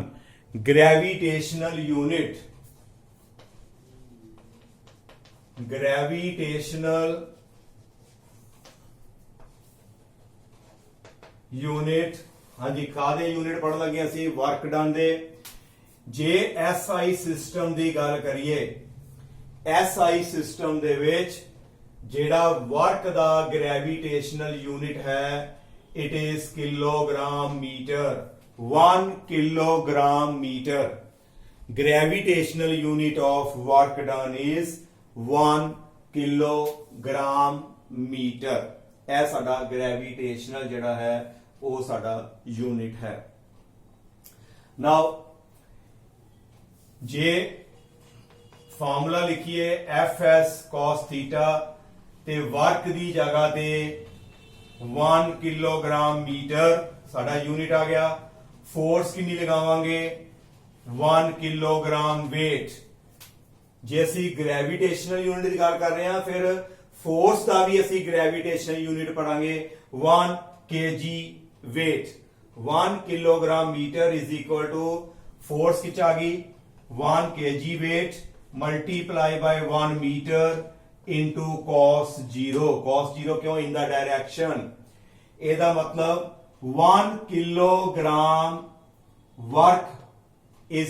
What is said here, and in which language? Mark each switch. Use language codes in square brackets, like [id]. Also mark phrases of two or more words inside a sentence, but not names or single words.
[en] gravitational unit gravitational unit [pa] ਹਾਂਜੀ ਕਾਦੇ ਯੂਨਿਟ ਪੜਨ ਲੱਗੇ ਅਸੀਂ [en] work done [pa] ਦੇ। ਜੇ SI ਸਿਸਟਮ ਦੀ ਗੱਲ ਕਰੀਏ SI ਸਿਸਟਮ ਦੇ ਵਿੱਚ ਜਿਹੜਾ ਵਰਕ ਦਾ [en] gravitational unit [pa] ਹੈ [en] it is kilogram meter 1 kilogram meter. gravitational unit of work done is 1 kilogram meter. [pa] ਇਹ ਸਾਡਾ ਗ੍ਰੈਵਿਟੇਸ਼ਨਲ ਜਿਹੜਾ ਹੈ ਉਹ ਸਾਡਾ ਯੂਨਿਟ ਹੈ। ਨਾਓ ਜੇ ਫਾਰਮੂਲਾ ਲਿਖੀਏ Fs cos θ ਤੇ ਵਰਕ ਦੀ ਜਗ੍ਹਾ ਤੇ [en] 1 kilogram meter [pa] ਸਾਡਾ ਯੂਨਿਟ ਆ ਗਿਆ। ਫੋਰਸ ਕਿੰਨੀ ਲਗਾਵਾਂਗੇ 1 ਕਿਲੋਗ੍ਰਾਮ weight। ਜੇ ਅਸੀਂ [en] gravitational unit [pa] ਦੀ ਗੱਲ ਕਰ ਰਹੇ ਹਾਂ ਫਿਰ ਫੋਰਸ ਦਾ ਵੀ ਅਸੀਂ [en] gravitational unit [pa] ਪੜਾਂਗੇ 1 [en] kg weight। 1 kilogram meter is equal to force [pa] ਕਿੱਚ ਆ ਗਈ [en] 1 kg weight multiply by 1 meter into cos 0 क्यों in the direction [pa] ਏਦਾ ਮਤਲਬ [en] 1 kilogram work is